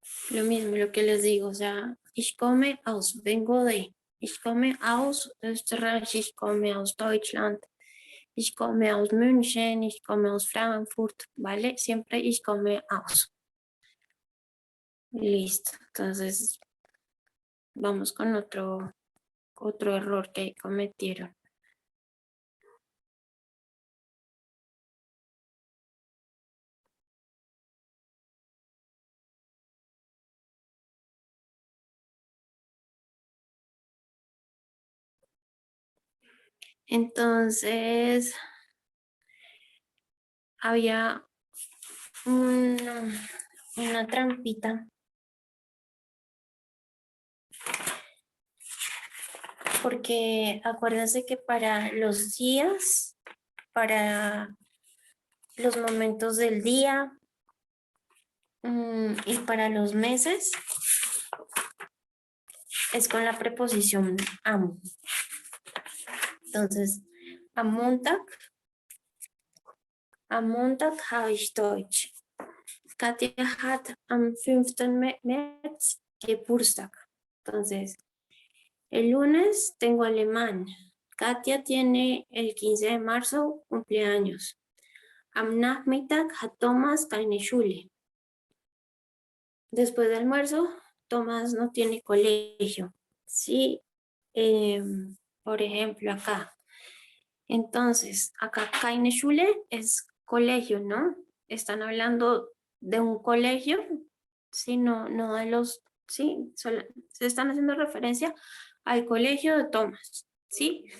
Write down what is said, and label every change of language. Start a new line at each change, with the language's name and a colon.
Spanish: Lo mismo, lo que les digo, o sea,
German: ich komme aus,
Spanish: vengo de,
German: ich komme aus Österreich, ich komme aus Deutschland. Ich komme aus München, ich komme aus Frankfurt, ¿vale? Siempre ich komme aus. Listo.
Spanish: Entonces, vamos con otro error que cometieron. Entonces, había una trampita, porque acuérdense que para los días, para los momentos del día y para los meses, es con la preposición am.
German: Entonces, am Montag habe ich Deutsch. Katja hat am 5. März Geburtstag.
Spanish: Entonces, el lunes tengo alemán. Katia tiene el 15 de marzo cumpleaños.
German: Am Nachmittag hat Thomas keine Schule.
Spanish: Después del almuerzo, Tomás no tiene colegio. Sí, por ejemplo, acá. Entonces, acá
German: keine Schule
Spanish: es colegio, ¿no? Están hablando de un colegio, sí, no de los, sí, se están haciendo referencia al colegio de Thomas, ¿sí?